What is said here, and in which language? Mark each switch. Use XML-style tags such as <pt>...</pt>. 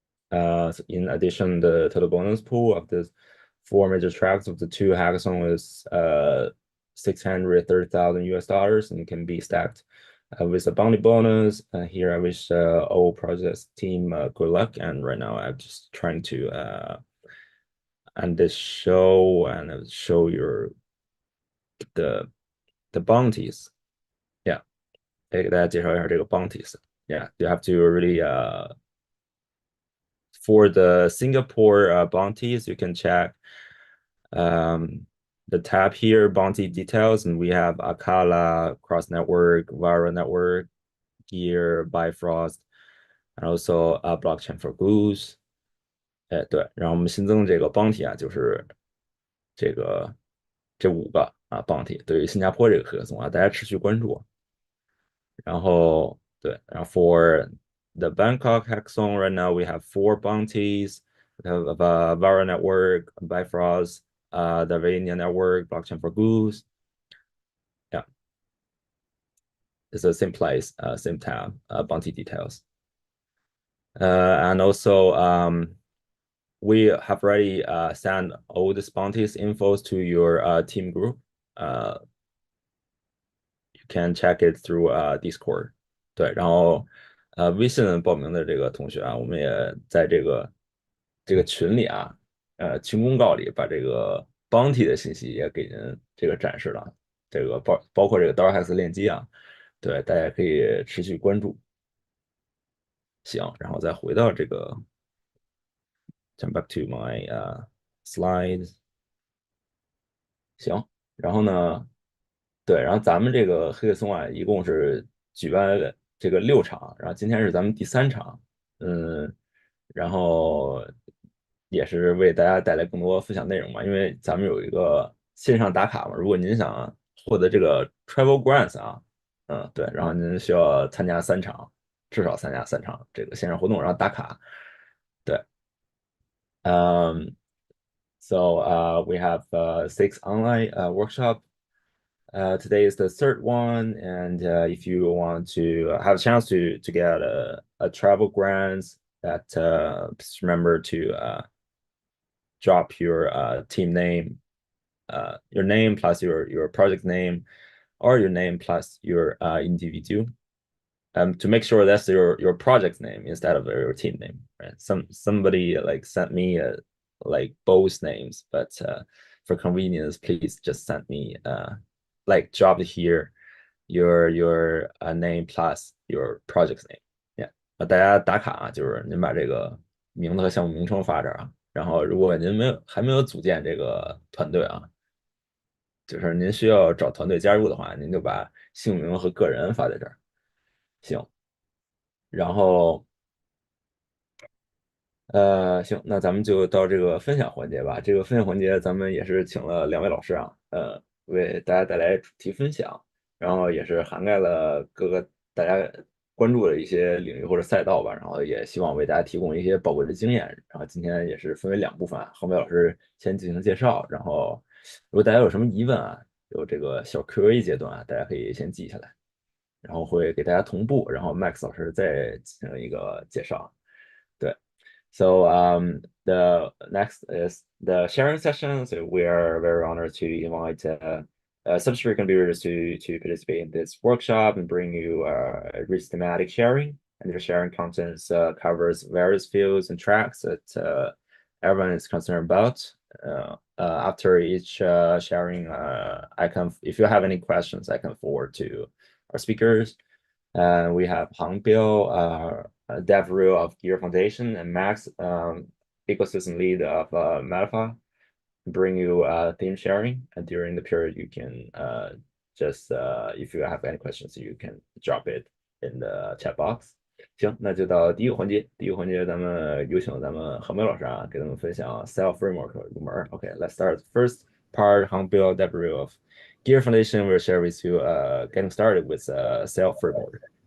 <en>In addition, the total bonus pool of the 4 major tracks of the 2 hackathon is 630,000 US dollars and can be stacked with a bounty bonus. Here, I wish all projects team good luck. And right now, I'm just trying to end this show and show the the bounties.</en> <zh>Yeah, 给大家介绍一下这个 bounties.</zh> <en>Yeah, you have to really for the Singapore bounties, you can check. Um, the tab here, bounty details, and we have Akala, Cross Network, Vara Network, Gear, Bifrost, and also Blockchain for Goose。</en> <zh>哎，对，然后我们新增这个 bounty 啊，就是这5个啊 bounty，对于新加坡这个合同啊，大家持续关注。然后对，然后</zh> <en>for the Bangkok hackathon right now we have 4 bounties. We have Vara Network, Bifrost, the Vania Network, Blockchain for Goose. Yeah, it's the same place, same tab, bounty details. And also, we have already sent all the bounties infos to your team group. You can check it through Discord.</en> <zh>对，然后微信报名的这个同学啊，我们也在这个群里啊，群公告里把这个 bounty 的信息也给您这个展示了，这个包括这个 DAO-HAX 链接啊，对，大家可以持续关注。行，然后再回到这个</zh> <en>jump back to my slides。</en> <zh>行，然后呢，对，然后咱们这个黑客松啊，一共是举办了这个6场，然后今天是咱们第3场，然后也是为大家带来更多分享内容嘛，因为咱们有一个线上打卡嘛，如果您想获得这个 travel grants 啊，对，然后您需要参加3场，至少参加3场这个线上活动，然后打卡，对，</zh> <en>so we have 6 online workshop. Today is the third one, and if you want to have a chance to get a travel grant, that just remember to drop your team name, your name plus your project name, or your name plus your individual. To make sure that's your project name instead of your team name. Right? Somebody like sent me like both names, but for convenience, please just send me like drop here your name plus your project name.</en> <zh>Yeah， 大家打卡啊，就是您把这个名字和项目名称发这儿啊。然后，如果您还没有组建这个团队啊，就是您需要找团队加入的话，您就把姓名和个人发在这儿。行，然后行，那咱们就到这个分享环节吧。这个分享环节，咱们也是请了2位老师啊，为大家带来主题分享，然后也是涵盖了各个大家关注的一些领域或者赛道吧，然后也希望为大家提供一些宝贵的经验。然后今天也是分为2部分，恒伟老师先进行介绍，然后如果大家有什么疑问啊，有这个小 Q&A 阶段啊，大家可以先记下来，然后会给大家同步，然后 Max 老师再进行一个介绍。对。</zh> <en>So the next is the sharing session. So we are very honored to invite substrate contributors to participate in this workshop and bring you rich thematic sharing. And the sharing content covers various fields and tracks that everyone is concerned about. After each sharing, if you have any questions, I can forward to our speakers. We have Hang Biao, Dev Rue of Gear Foundation, and Max, ecosystem lead of Metafa, bring you theme sharing. And during the period, you can just, if you have any questions, you can drop it in the chat box.</en> <zh>行，那就到第一个环节。第一个环节，咱们有请咱们何梅老师啊，给咱们分享 Self Framework 入门。</zh> <en>Okay, let's start. First part, Hang Biao, Dev Rue of Gear Foundation will share with you getting started with Self Framework.</en>